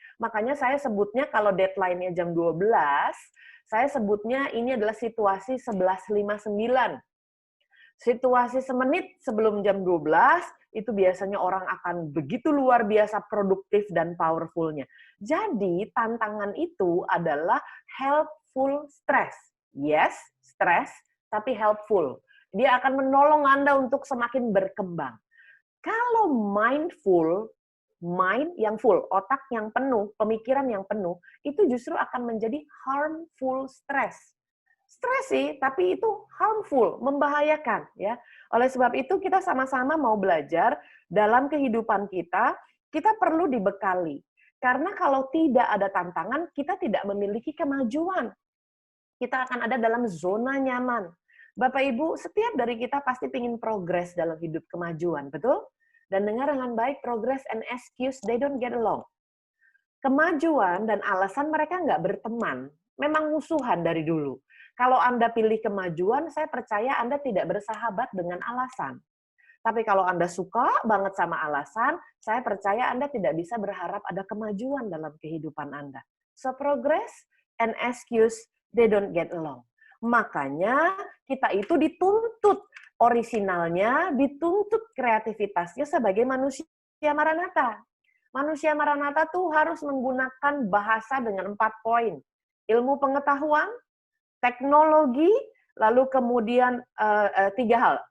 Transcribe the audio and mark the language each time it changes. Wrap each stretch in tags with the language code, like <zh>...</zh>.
<id>Makanya saya sebutnya kalau deadline-nya jam 12, saya sebutnya ini adalah situasi 11.59. Situasi semenit sebelum jam 12, itu biasanya orang akan begitu luar biasa produktif dan powerful-nya. Jadi, tantangan itu adalah helpful stress.</id> <en>Yes, stress, tapi helpful.</en> <id>Dia akan menolong Anda untuk semakin berkembang. Kalau mindful, mind yang full, otak yang penuh, pemikiran yang penuh, itu justru akan menjadi harmful stress. Stres sih, tapi itu harmful, membahayakan ya. Oleh sebab itu kita sama-sama mau belajar dalam kehidupan kita perlu dibekali. Karena kalau tidak ada tantangan, kita tidak memiliki kemajuan. Kita akan ada dalam zona nyaman. Bapak Ibu, setiap dari kita pasti ingin progres dalam hidup kemajuan, betul? Dan dengar dengan baik,</id> <en>progress and excuse, they don't get along.</en> <id>Kemajuan dan alasan mereka nggak berteman, memang musuhan dari dulu. Kalau Anda pilih kemajuan, saya percaya Anda tidak bersahabat dengan alasan. Tapi kalau Anda suka banget sama alasan, saya percaya Anda tidak bisa berharap ada kemajuan dalam kehidupan Anda.</id> <en>So progress and excuse, they don't get along.</en> <id>Makanya kita itu dituntut orisinalnya, dituntut kreativitasnya sebagai manusia Maranatha. Manusia Maranatha tuh harus menggunakan bahasa dengan 4 poin. Ilmu pengetahuan, teknologi, lalu kemudian 3 hal.</id>